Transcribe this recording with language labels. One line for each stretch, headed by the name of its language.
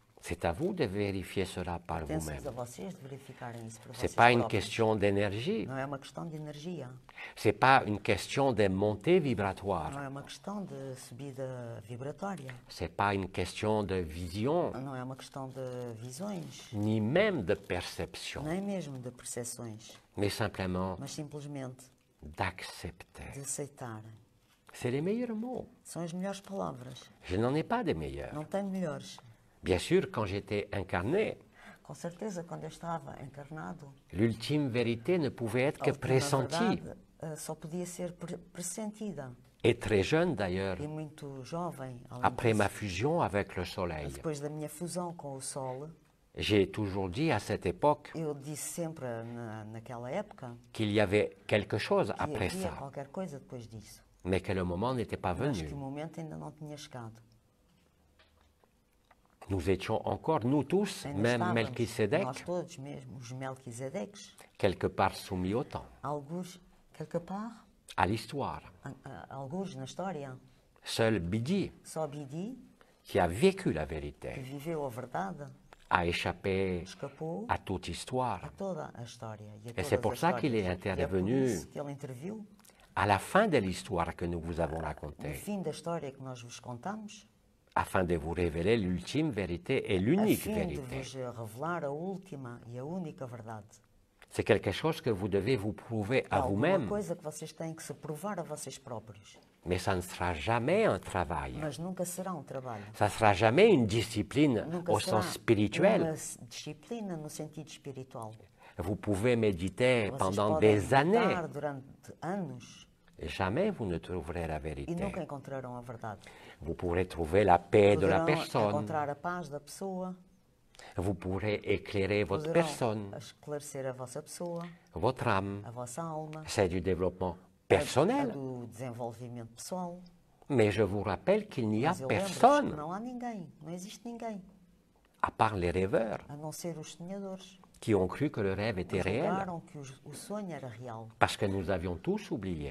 French: C'est à vous de vérifier cela par
Portuguese: Pertence
French: vous-même.
Portuguese: a vocês de verificarem isso por
French: Ce
Portuguese: vocês
French: n'est pas une
Portuguese: próprios.
French: question d'énergie,
Portuguese: Não é uma questão de energia,
French: ce n'est pas une question de montée vibratoire,
Portuguese: não é uma questão de subida vibratória,
French: ce n'est pas une question de vision,
Portuguese: não é uma questão de visões,
French: ni même de perception,
Portuguese: nem mesmo de percepções,
French: mais simplement
Portuguese: mas simplesmente
French: d'accepter.
Portuguese: de aceitar.
French: C'est les meilleurs mots.
Portuguese: São as melhores palavras.
French: Je n'en ai pas de meilleurs.
Portuguese: Não tem melhores.
French: Bien sûr, quand j'étais incarné,
Portuguese: Com certeza, quando eu estava encarnado,
French: l'ultime vérité ne pouvait être
Portuguese: a
French: que
Portuguese: última
French: pressentie.
Portuguese: verdade só podia ser pressentida.
French: Et très jeune d'ailleurs,
Portuguese: E muito jovem, além
French: après ma
Portuguese: disso,
French: fusion avec le soleil.
Portuguese: depois da minha fusão com o Sol,
French: J'ai toujours dit à cette époque
Portuguese: eu disse sempre naquela época
French: qu'il y avait quelque chose
Portuguese: que
French: après
Portuguese: havia
French: ça,
Portuguese: qualquer coisa depois disso,
French: mais que le moment n'était pas
Portuguese: mas que
French: venu.
Portuguese: o momento ainda não tinha chegado.
French: Nous étions encore, nous tous,
Portuguese: Ainda
French: même
Portuguese: estávamos,
French: Melchisedec,
Portuguese: nós todos mesmo, os Melquisedeques,
French: quelque part soumis au temps,
Portuguese: alguns,
French: quelque part, à l'histoire.
Portuguese: alguns na história,
French: Seul Bidi,
Portuguese: só Bidi,
French: qui a vécu la
Portuguese: que
French: vérité,
Portuguese: viveu a verdade,
French: a échappé
Portuguese: escapou
French: à toute histoire.
Portuguese: a toda a história. E, a
French: Et
Portuguese: todas
French: c'est pour
Portuguese: as
French: ça qu'il est
Portuguese: histórias. E é por
French: intervenu
Portuguese: isso que ele interviu
French: à la fin de l'histoire que nous vous avons
Portuguese: no
French: racontée,
Portuguese: fim da história que nós vos contamos,
French: afin de vous révéler l'ultime vérité et
Portuguese: a
French: l'unique
Portuguese: fim de
French: vérité.
Portuguese: vos revelar a última e a única verdade.
French: C'est quelque chose que vous devez vous prouver
Portuguese: É
French: à
Portuguese: alguma
French: vous-même,
Portuguese: coisa que vocês têm que se provar a vocês próprios,
French: mais ça ne sera jamais un travail.
Portuguese: mas nunca será um trabalho.
French: Ça ne sera jamais une discipline
Portuguese: Nunca
French: au
Portuguese: será
French: sens spirituel.
Portuguese: uma disciplina no sentido espiritual.
French: Vous pouvez méditer
Portuguese: Vocês
French: pendant
Portuguese: podem
French: des années,
Portuguese: meditar durante anos
French: et jamais vous ne trouverez la vérité.
Portuguese: nunca encontrarão a verdade.
French: Vous pourrez trouver la paix de la
Portuguese: Poderão
French: personne,
Portuguese: encontrar a paz da pessoa,
French: vous pourrez éclairer votre
Portuguese: poderão
French: personne,
Portuguese: esclarecer a vossa pessoa,
French: votre âme.
Portuguese: a vossa alma,
French: C'est du développement
Portuguese: a
French: personnel.
Portuguese: do desenvolvimento pessoal.
French: Mais je vous rappelle qu'il n'y a
Portuguese: Mas eu lembro-vos que
French: personne,
Portuguese: não há ninguém, não existe ninguém,
French: à part les rêveurs,
Portuguese: a não ser os sonhadores,
French: qui ont cru que le rêve était
Portuguese: que
French: réel,
Portuguese: julgaram que o sonho era real.
French: parce que nous avions tous oublié,